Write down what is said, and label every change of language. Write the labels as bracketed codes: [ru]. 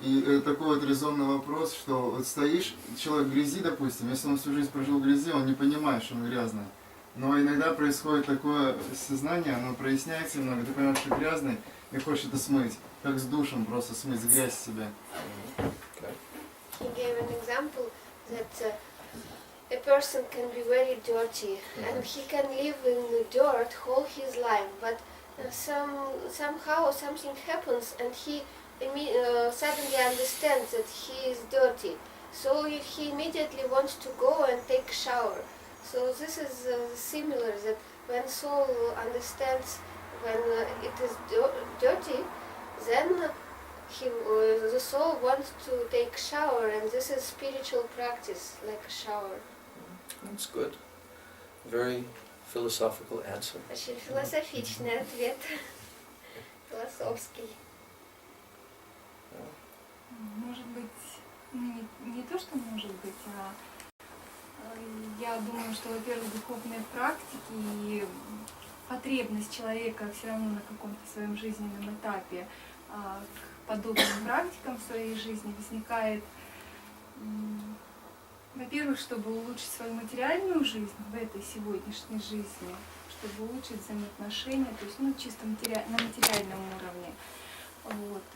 [ru] И это такой вот резонный вопрос, что вот стоишь, человек в грязи, допустим, если он всю жизнь прожил в грязи, он не понимает, что он грязный. Но иногда происходит такое сознание, оно проясняется немного, ты понимаешь, что грязный, и хочешь это смыть, как с душем просто смыть, грязь с себя. [en] Okay. He gave an example that a person can be very dirty and he can live in the dirt whole his life, but somehow something happens and he suddenly understands that he is dirty. So he immediately wants to go and take a shower. So this is similar, that when soul understands when it is dirty, then the soul wants to take shower, and this is spiritual practice, like a shower. That's good. Very philosophical answer. [ru] Очень философичный ответ, философский. Может быть, не то, что может быть, а я думаю, что, во-первых, духовные практики и потребность человека все равно на каком-то своем жизненном этапе к подобным практикам в своей жизни возникает, во-первых, чтобы улучшить свою материальную жизнь в этой сегодняшней жизни, чтобы улучшить взаимоотношения, то есть чисто на материальном уровне. Вот.